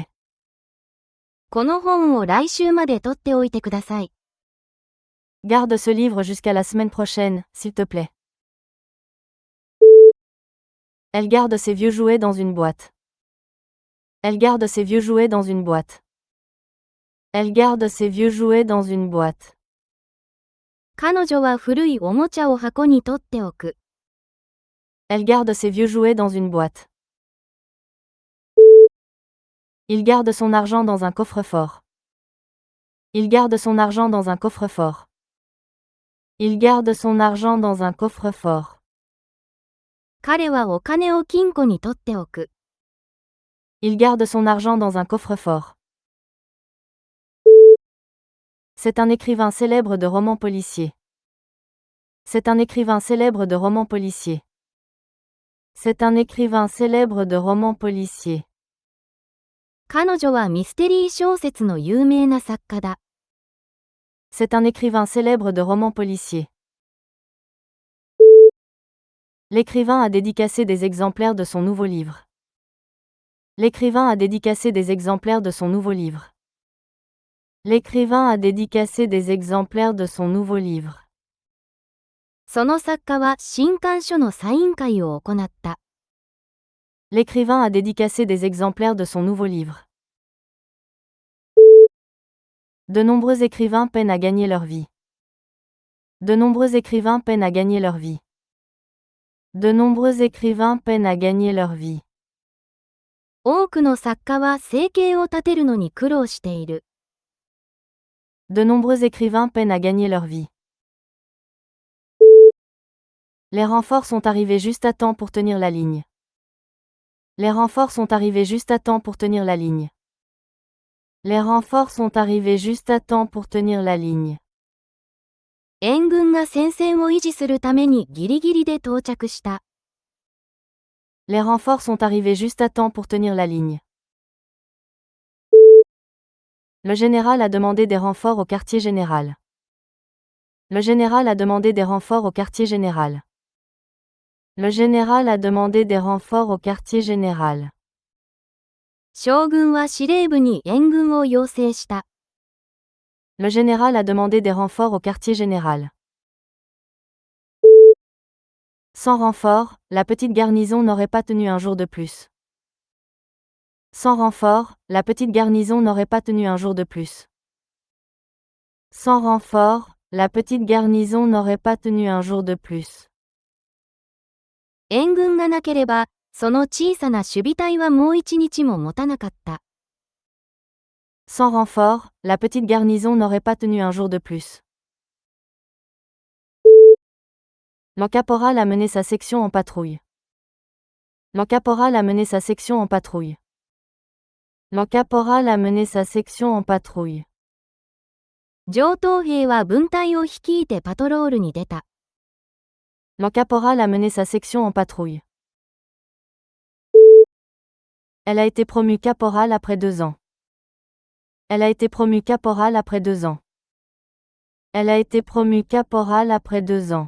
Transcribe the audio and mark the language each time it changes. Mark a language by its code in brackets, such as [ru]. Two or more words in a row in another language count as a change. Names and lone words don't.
[ja] この本を来週まで取っておいてください。 [fr] Garde ce livre jusqu'à la semaine prochaine, s'il te plaît. Elle garde ses vieux jouets dans une boîte. Elle garde ses vieux jouets dans une boîte. Elle garde ses vieux jouets dans une boîte. [ja] 彼女は古いおもちゃを箱に取っておく。 [fr] Elle garde ses vieux jouets dans une boîte. Il garde son argent dans un coffre-fort. Il garde son argent dans un coffre-fort. Il garde son argent dans un coffre-fort. [ja] 彼はお金を金庫に取っておく。 [fr] Il garde son argent dans un coffre-fort. C'est un écrivain célèbre de romans policiers. C'est un écrivain célèbre de romans policiers. C'est un écrivain célèbre de romans policiers. [ja] 彼女はミステリー小説の有名な作家だ。 [fr] C'est un écrivain célèbre de romans policiers. L'écrivain a dédicacé des exemplaires de son nouveau livre. L'écrivain a dédicacé des exemplaires de son nouveau livre. L'écrivain a dédicacé des exemplaires de son nouveau livre. [ja] その作家は新刊書のサイン会を行った。 [fr] L'écrivain a dédicacé des exemplaires de son nouveau livre. De nombreux écrivains peinent à gagner leur vie. De nombreux écrivains peinent à gagner leur vie. De nombreux écrivains peinent à gagner leur vie. [ja] 多くの作家は生計を立てるのに苦労している。 [fr] De nombreux écrivains peinent à gagner leur vie. Les renforts sont arrivés juste à temps pour tenir la ligne. Les renforts sont arrivés juste à temps pour tenir la ligne. Les renforts sont arrivés juste à temps pour tenir la ligne. [ja] 援軍が戦線を維持するためにギリギリで到着した。 [fr] Les renforts sont arrivés juste à temps pour tenir la ligne. Le général a demandé des renforts au quartier général. Le général a demandé des renforts au quartier général. Le général a demandé des renforts au quartier général. [ja] 将軍は司令部に援軍を要請した。 [fr] Le général a demandé des renforts au quartier général. Sans renfort, la petite garnison n'aurait pas tenu un jour de plus. Sans renfort, la petite garnison n'aurait pas tenu un jour de plus. Sans renfort, la petite garnison n'aurait pas tenu un jour de plus. [ja] 援軍がなければ、その小さな守備隊はもう一日も持たなかった。 [fr] Sans renfort, la petite garnison n'aurait pas tenu un jour de plus. Le caporal a mené sa section en patrouille. Le caporal a mené sa section en patrouille. Le caporal a mené sa section en patrouille. [ja] 上等兵は分隊を率いてパトロールに出た。 [fr] Le caporal a mené sa section en patrouille. Elle a été promue caporal après 2 ans. Elle a été promue caporal après 2 ans. Elle a été promue caporal après 2 ans.